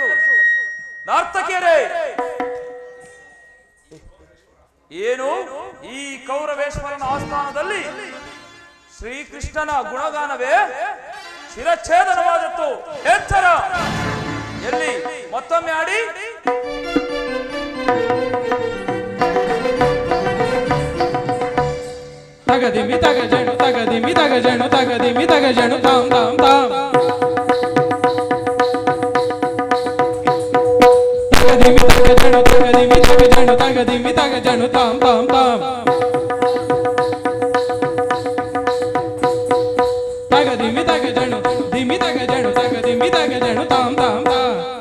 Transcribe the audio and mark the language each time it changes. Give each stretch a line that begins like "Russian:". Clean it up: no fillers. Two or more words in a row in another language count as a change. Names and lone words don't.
Kannada: ನರ್ತಕಿಯರೇ, ಏನು ಈ ಕೌರವೇಶ್ವರನ ಆಸ್ಥಾನದಲ್ಲಿ ಶ್ರೀಕೃಷ್ಣನ ಗುಣಗಾನವೇ ಶಿರಚ್ಛೇದನವಾದದ್ದು. ಎಚ್ಚರ, ಎಲ್ಲಿ ಮತ್ತೊಮ್ಮೆ ಆಡಿ. ತಗದಿಮಿ ತಗಜಣು ತಗದಿಮಿ ತಗಜಣು ತಗದಿಮಿ ತಗಜಣು ತಾಂ ತಾಂ ತಾಂ ತಗದಿಮಿ ತಗಜಣು ತಗದಿಮಿ ತಗಜಣು ತಗದಿಮಿ ತಗಜಣು ತಾಂ ತಾಂ ತಾಂ ತಗದಿಮಿ ತಗಜಣು ದಿಮಿ ತಗಜಣು ತಗದಿಮಿ ತಗಜಣು ತಾಂ ತಾಂ ತಾಂ